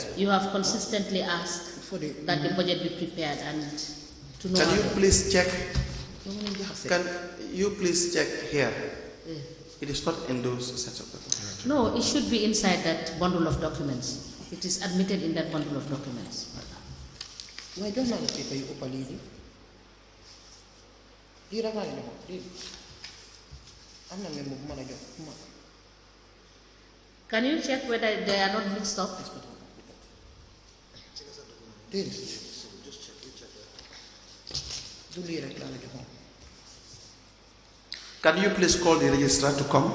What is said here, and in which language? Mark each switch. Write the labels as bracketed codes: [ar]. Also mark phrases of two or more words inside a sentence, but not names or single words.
[en] you have consistently asked For the that the budget be prepared and to know. Can you please check? jaxase. Can you please check here? It is not in those sets of documents. No, it should be inside that bundle of documents. It is admitted in that bundle of documents. [wo] waaye jox naa la paper yu ëpp lii lii rek laa leen joxoon lii am na memo bu ma la jox bu ma [en] Can you check whether they are not mixed up? [wo] déedéet du lii rek laa la joxoon. [en] Can you please call the registrar to come?